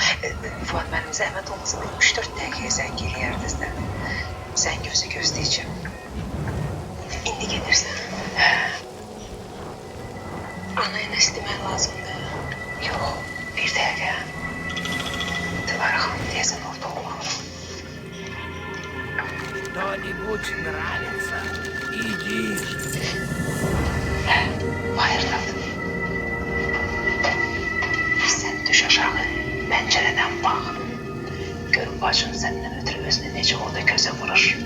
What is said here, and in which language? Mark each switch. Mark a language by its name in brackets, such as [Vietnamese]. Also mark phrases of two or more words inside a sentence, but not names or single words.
[Azerbaijani] Fuad müəllim, zəhmət olmasa 3-4 dəqiqəyə zəng eləyərdiniz də. Sən gözləyəcəm. İndi gedirsən. Anaya nəsə demək lazımdır. Yox, bir dəqiqə. Dilara xanım deyəsən orada olmalı. [Russian] Что-нибудь нравится? Иди. [Azerbaijani] Hayırdadır. Sən düş aşağı, pəncərədən bax. Gör bacın səndən ötürü özünü necə orada gözə vurur.